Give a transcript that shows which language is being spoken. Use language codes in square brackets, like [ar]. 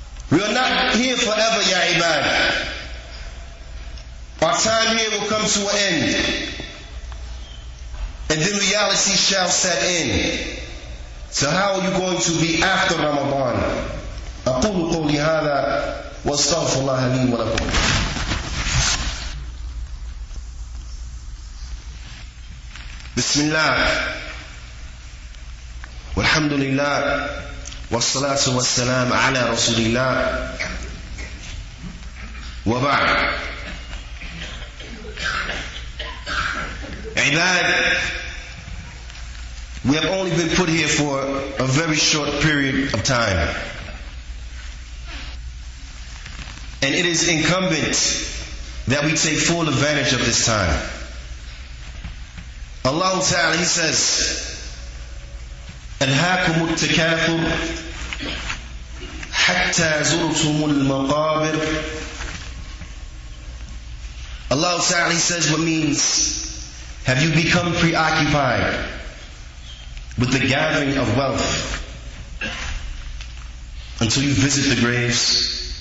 [en] We are not here forever, ya ibad. Our time here will come to an end. And then reality shall set in. So how are you going to be after Ramadan? [ar] أقول قولي هذا واستغفر الله لي ولكم. بسم الله والحمد لله والصلاة والسلام على رسول الله وبعد. عباد, [en] We have only been put here for a very short period of time. And it is incumbent that we take full advantage of this time. Allah Ta'ala, He says, [ar] ألهاكم التكاثر حتى زرتم المقابر. [en] Allah Ta'ala, He says, what means, have you become preoccupied with the gathering of wealth until you visit the graves?